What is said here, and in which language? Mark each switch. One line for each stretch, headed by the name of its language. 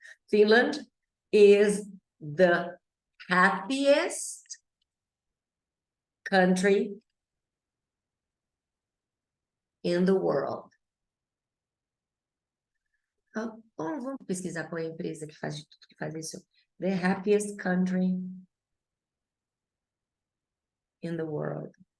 English: Finland is the happiest country in the world.
Portuguese: Vamos pesquisar qual é a empresa que faz de tudo que faz isso.
English: The happiest country in the world.